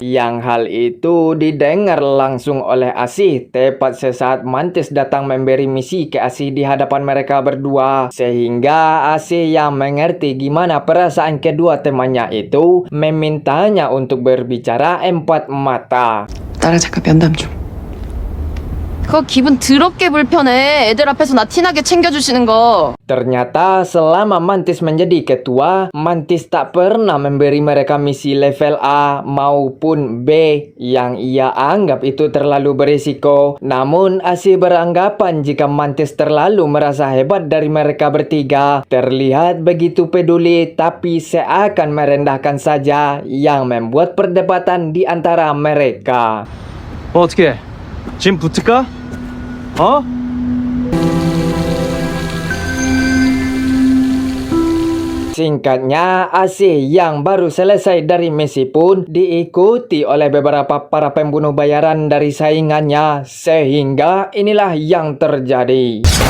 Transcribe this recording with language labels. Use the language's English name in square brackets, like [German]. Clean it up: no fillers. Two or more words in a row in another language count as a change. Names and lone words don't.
[Indonesian] Yang hal itu didengar langsung oleh Asih tepat sesaat Mantis datang memberi misi ke Asih di hadapan mereka berdua. Sehingga Asih yang mengerti gimana perasaan kedua temannya itu memintanya untuk berbicara empat mata. [Korean] 나랑 잠깐 면담 좀. 그거 기분 더럽게 불편해. 애들 앞에서 나 티나게 챙겨주시는 거. [Indonesian] Ternyata selama Mantis menjadi ketua, Mantis tak pernah memberi mereka misi level A maupun B yang ia anggap itu terlalu berisiko. Namun Asih beranggapan jika Mantis terlalu merasa hebat dari mereka bertiga, terlihat begitu peduli tapi seakan merendahkan saja, yang membuat perdebatan di antara mereka. [Korean] 어떻게? 지금 붙을까? 어? [Indonesian] Singkatnya, Asih yang baru selesai dari misi pun diikuti oleh beberapa para pembunuh bayaran dari saingannya, sehingga inilah yang terjadi.